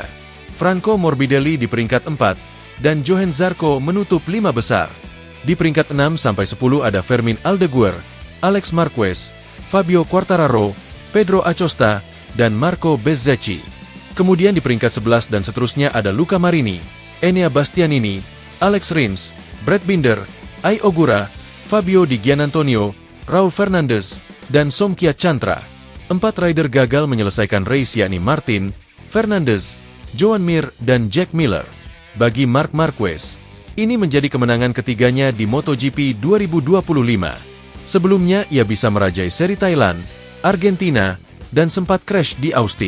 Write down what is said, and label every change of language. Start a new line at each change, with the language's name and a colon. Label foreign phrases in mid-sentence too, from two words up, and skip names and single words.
Indonesian: Franco Morbidelli di peringkat 4, dan Johan Zarco menutup 5 besar. Di peringkat 6-10 ada Fermin Aldeguer, Alex Marquez, Fabio Quartararo, Pedro Acosta, dan Marco Bezzecchi. Kemudian di peringkat 11 dan seterusnya ada Luca Marini, Enea Bastianini, Alex Rins, Brad Binder, Ai Ogura, Fabio Di Giannantonio, Raul Fernandez, dan Somkia Chantra. 4 rider gagal menyelesaikan race yakni Martin, Fernandez, Joan Mir, dan Jack Miller. Bagi Marc Marquez, ini menjadi kemenangan ketiganya di MotoGP 2025. Sebelumnya ia bisa merajai seri Thailand, Argentina, dan sempat crash di Austin.